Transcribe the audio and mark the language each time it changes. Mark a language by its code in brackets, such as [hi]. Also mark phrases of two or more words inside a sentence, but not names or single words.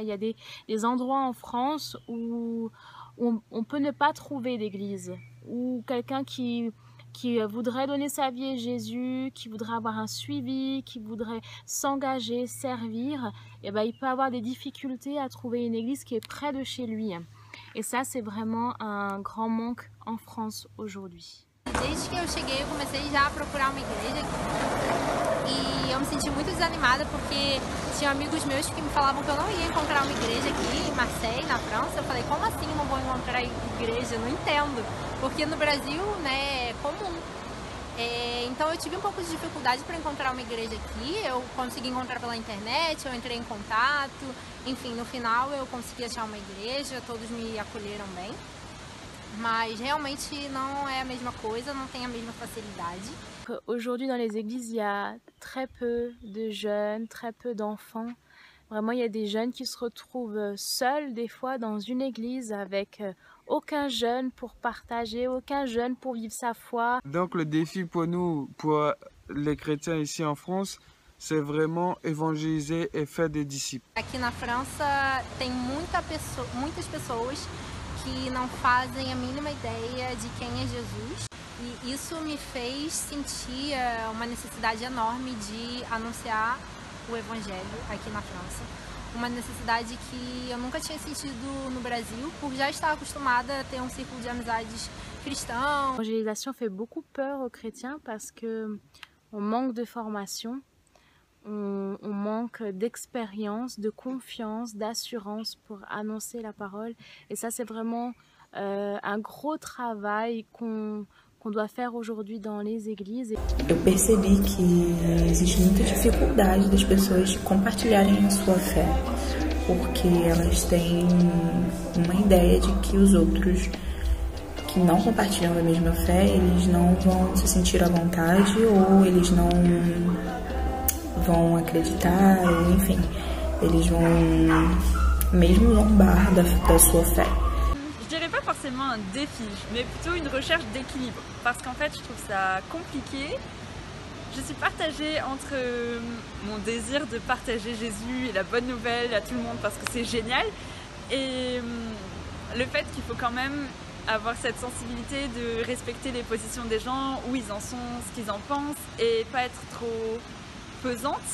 [fr] Il y a des endroits en France où on peut ne pas trouver d'église, où quelqu'un qui voudrait donner sa vie à Jésus, qui voudrait avoir un suivi, qui voudrait s'engager, servir, et ben, il peut avoir des difficultés à trouver une église qui est près de chez lui. Et ça, c'est vraiment un grand manque en France aujourd'hui. [pt] Desde que eu cheguei, eu comecei já a procurar uma igreja e eu me senti muito desanimada porque tinha amigos meus que me falavam que eu não ia encontrar uma igreja aqui em Marseille, na França. Eu falei, como assim não vou encontrar igreja? Eu não entendo, porque no Brasil, né, é comum. Então eu tive um pouco de dificuldade para encontrar uma igreja aqui. Eu consegui encontrar pela internet, eu entrei em contato, enfim, no final eu consegui achar uma igreja, todos me acolheram bem. Mas realmente não é a mesma coisa, não tem a mesma facilidade. [fr] Aujourd'hui, dans les églises, il y a très peu de jeunes, très peu d'enfants. Vraiment, il y a des jeunes qui se retrouvent seuls, des fois, dans une église avec aucun jeune pour partager, aucun jeune pour vivre sa foi. Donc, le défi pour nous, pour les chrétiens ici en France, c'est vraiment évangéliser et faire des disciples. [pt] Aqui na França tem muitas pessoas que não fazem a mínima ideia de quem é Jesus. E isso me fez sentir uma necessidade enorme de anunciar o Evangelho aqui na França. Uma necessidade que eu nunca tinha sentido no Brasil, por já estar acostumada a ter um círculo de amizades cristãos. [fr] L'évangélisation fait beaucoup peur aux chrétiens parce que on manque de formation, on manque d'expérience, de confiance, d'assurance pour annoncer la parole. Et ça, c'est vraiment un gros travail qu'on doit faire aujourd'hui dans les églises. [pt] Eu percebi que existe muita dificuldade das pessoas de compartilharem a sua fé, porque elas têm uma ideia de que os outros que não compartilham da mesma fé, eles não vão se sentir à vontade ou eles não vão acreditar, enfim, eles vão mesmo zombar da sua fé. [fr] Je dirais pas forcément un défi, mais plutôt une recherche d'équilibre. Parce qu'en fait, je trouve ça compliqué. Je suis partagée entre mon désir de partager Jésus et la bonne nouvelle à tout le monde parce que c'est génial. Et le fait qu'il faut quand même avoir cette sensibilité de respecter les positions des gens, où ils en sont, ce qu'ils en pensent, et pas être trop pesante.